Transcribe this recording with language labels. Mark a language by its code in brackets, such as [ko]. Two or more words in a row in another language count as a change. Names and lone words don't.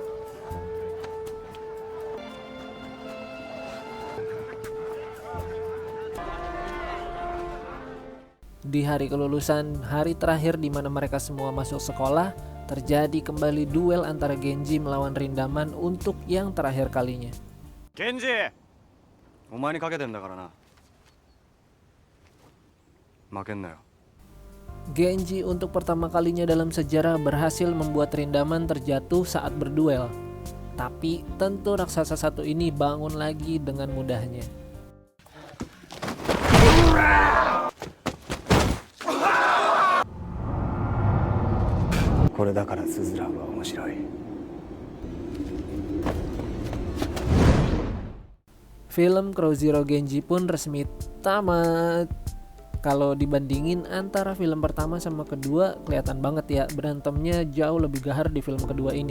[id] Di hari kelulusan, hari terakhir di mana mereka semua masuk sekolah, terjadi kembali duel antara Genji melawan Rindaman untuk yang terakhir kalinya. Genji! [ja] お前にかけてんだからな。負けんなよ。 [id] Genji untuk pertama kalinya dalam sejarah berhasil membuat Rindaman terjatuh saat berduel. Tapi tentu raksasa satu ini bangun lagi dengan mudahnya. [ja] Ini だからSuzuranは面白い. [id] Film Crow Zero Genji pun resmi tamat. Kalau dibandingin antara film pertama sama kedua, kelihatan banget ya berantemnya jauh lebih gahar di film kedua ini.